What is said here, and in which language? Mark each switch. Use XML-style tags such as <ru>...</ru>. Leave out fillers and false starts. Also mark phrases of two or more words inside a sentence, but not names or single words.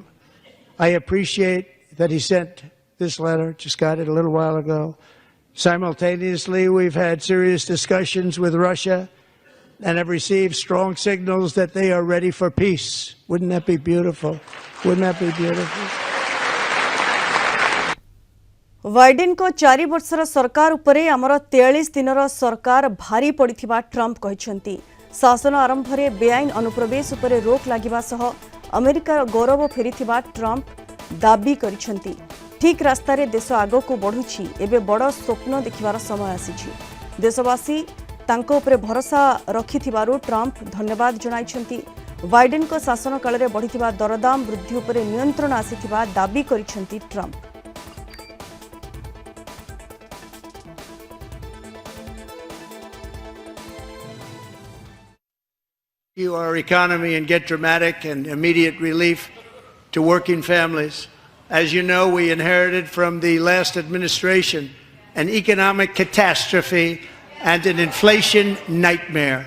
<en>I appreciate that he sent this letter, just got it a little while ago. Simultaneously, we've had serious discussions with Russia and have received strong signals that they are ready for peace. Wouldn't that be beautiful? Wouldn't that be beautiful?</en> <or>ବାଇଡେନ କୁ 4 ବର୍ଷର ସରକାର ଉପରେ ଆମର 43 ଦିନର ସରକାର ଭାରି ପଡ଼ିଥିବା ଟ୍ରମ୍ପ କହିଛନ୍ତି। ଶାସନ ଆରମ୍ଭ ରେ ବେଆଇନ ଅନୁପ୍ରବେଶ ଉପରେ ରୋକ ଲଗାଇବା ସହ ଆମେରିକାର ଗୌରବ ଫେରାଇଥିବା ଟ୍ରମ୍ପ ଦାବି କରିଛନ୍ତି। ଠିକ ରାସ୍ତାରେ ଦେଶ ଆଗ କୁ ବଢ଼ୁଛି। ଏବେ ବଡ଼ ସ୍ୱପ୍ନ ଦେଖିବାର ସମୟ ଆସିଛି। ଦେଶବାସୀ ତାଙ୍କ ଉପରେ ଭରସା ରଖିଥିବାରୁ ଟ୍ରମ୍ପ ଧନ୍ୟବାଦ ଜଣାଇଛନ୍ତି। ବାଇଡେନ କୁ ଶାସନ କାଳ ରେ ବଢ଼ିଥିବା ଦରଦାମ ବୃଦ୍ଧି ଉପରେ ନିୟନ୍ତ୍ରଣ ଆସିଥିବା ଦାବି କରିଛନ୍ତି ଟ୍ରମ୍ପ।</or> <en>Our economy and get dramatic and immediate relief to working families. As you know, we inherited from the last administration an economic catastrophe and an inflation nightmare.</en>